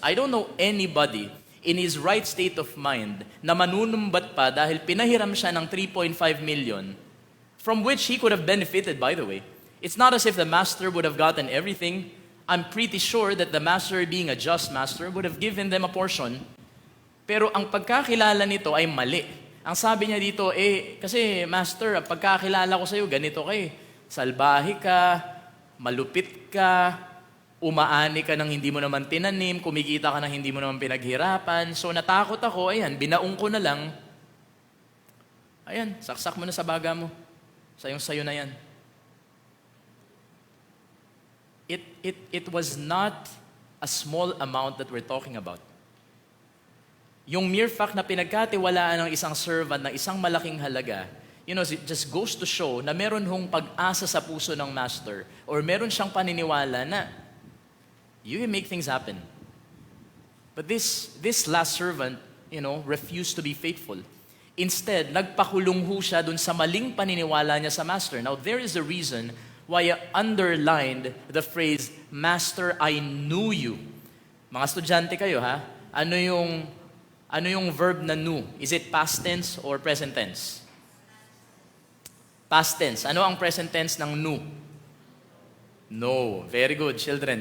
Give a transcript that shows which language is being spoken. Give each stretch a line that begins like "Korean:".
English: I don't know anybody in his right state of mind
Filipino: na manunumbat pa dahil pinahiram siya ng 3.5 million,
English: from which he could have benefited, by the way. It's not as if the master would have gotten everything. I'm pretty sure that the master, being a just master, would have given them a portion.
Filipino: Pero ang pagkakilala nito ay mali. Ang sabi niya dito, kasi master, ang pagkakilala ko sa iyo, ganito kay. Salbahe ka, malupit ka, umaani ka ng hindi mo naman tinanim, kumikita ka ng hindi mo naman pinaghirapan. So natakot ako, ayan, binaong ko na lang. Ayan, saksak mo na sa baga mo. Sayong-sayo na yan.
English: It was not a small amount that we're talking about.
Filipino: Yung mere fact na pinagkatiwalaan ng isang servant ng isang malaking halaga,
English: you know, it just goes to show
Filipino: na meron hong pag-asa sa puso ng master or meron siyang paniniwala na
English: you can make things happen. But this last servant, you know, refused to be faithful.
Filipino: Instead, nagpakulong ho siya dun sa maling paniniwala niya sa master.
English: Now, there is a reason why I underlined the phrase, Master, I knew you.
Filipino: Mga estudyante kayo, ha? Ano yung verb na knew?
English: Is it past tense or present tense? Past tense.
Filipino: Ano ang
English: present tense ng knew? No. Very good, children.